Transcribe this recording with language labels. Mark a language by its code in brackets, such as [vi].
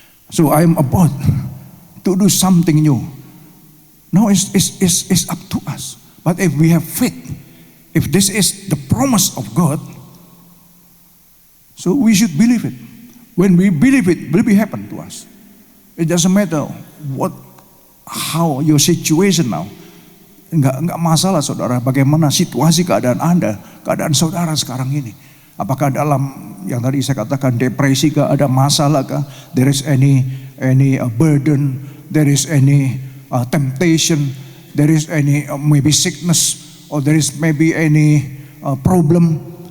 [en] So I am about to do something new. Now it's up to us. But if we have faith, if this is the promise of God, so we should believe it. When we believe it, will be happen to us. It doesn't matter how your situation now. [id] Enggak masalah saudara, bagaimana situasi keadaan Anda, keadaan saudara sekarang ini. Apakah dalam yang tadi saya katakan depresi kah, ada masalah kah? [en] There is any burden, there is any temptation, there is any maybe sickness, or there is maybe any problem.